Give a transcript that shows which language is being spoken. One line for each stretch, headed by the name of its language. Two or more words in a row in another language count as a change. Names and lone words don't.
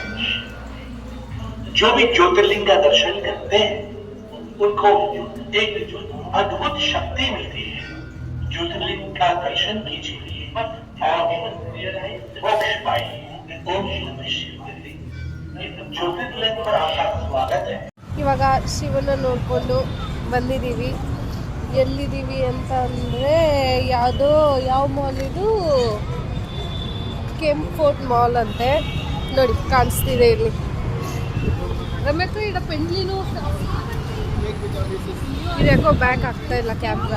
Hindi: जो भी ज्योतिर्लिंग का दर्शन करते हैं उनको एक अद्भुत शक्ति मिलती है। ज्योतिर्लिंग का दर्शन कीजिए और मोक्ष पाइए। ओम नमः शिवाय। ज्योतिर्लिंग पर आपका स्वागत है।
Kannada: ಇವಾಗ ಶಿವನ ನೋಡ್ಕೊಂಡು ಬಂದಿದ್ದೀವಿ. ಎಲ್ಲಿದ್ದೀವಿ ಅಂತ ಅಂದರೆ ಯಾವ ಮಾಲ್ ಇದು, ಕೆಂಪು ಫೋರ್ಟ್ ಮಾಲ್ ಅಂತೆ. ನೋಡಿ ಕಾಣಿಸ್ತಿದೆ ಇಲ್ಲಿ. ರಮ್ಯಕ್ಕ ಇಡ ಪೆಂಡ್ಲಿನೂ ಇದ್ಯಾಕೋ ಬ್ಯಾಕ್ ಆಗ್ತಾ ಇಲ್ಲ ಕ್ಯಾಮ್ರಾ.